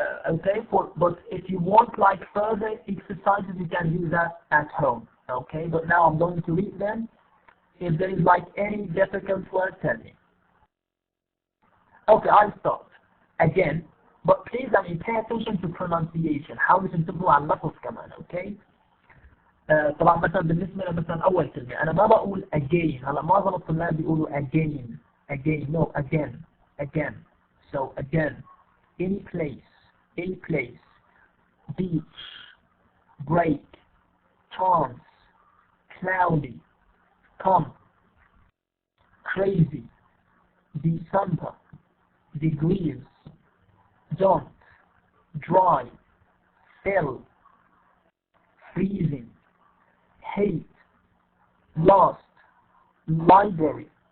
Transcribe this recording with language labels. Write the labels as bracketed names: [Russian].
[English] Okay, but if you want like further exercises, you can do that at home, okay? But now I'm going to read them. If there is like any difficult word, tell me. Okay, I'll start again, but please, pay attention to pronunciation. [Arabic] حاولوا تنتبهوا على اللفظ كمان، okay? طبعا مثلا بالنسبة مثلا أول كلمة أنا ما بقول again. هلا معظم الطلاب بيقولوا again, no, again. [English] So again, any place, beach, break, chance, cloudy, come, crazy, December, degrees, don't, dry, fill, freezing, hate, lost, library,